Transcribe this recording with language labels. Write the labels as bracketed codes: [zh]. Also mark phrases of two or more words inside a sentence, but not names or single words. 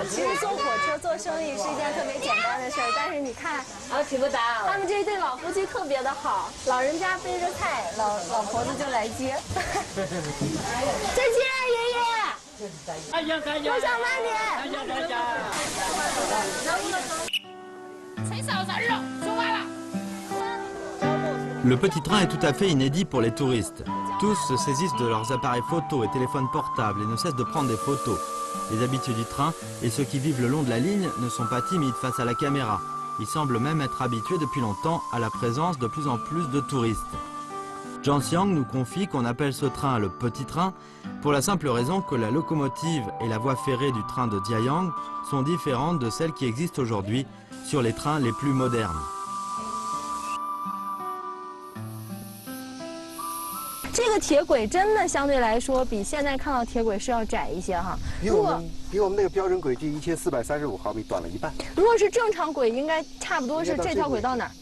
[zh] 其实坐火车做生意是一件特别简单的事儿，但是你看，他们这对老夫妻特别的好，老人家背着菜，老婆子就来接。再见，爷爷。哎呀，再见。路上慢点。哎呀，再见。吹哨子了，说完了。 [fr] Le petit train est tout à fait inédit pour les touristes. Tous se saisissent de leurs appareils photo et téléphones portables et ne cessent de prendre des photos. Les habitués du train et ceux qui vivent le long de la ligne ne sont pas timides face à la caméra. Ils semblent même être habitués depuis longtemps à la présence de plus en plus de touristes. Zhang Xiang nous confie qu'on appelle ce train le petit train pour la simple raison que la locomotive et la voie ferrée du train de Jiayang sont différentes de celles qui existent aujourd'hui sur les trains les plus modernes. [zh] 这个铁轨真的相对来说比现在看到铁轨是要窄一些哈。比我们那个标准轨距1435毫米短了一半。如果是正常轨，应该差不多是这条轨到哪儿？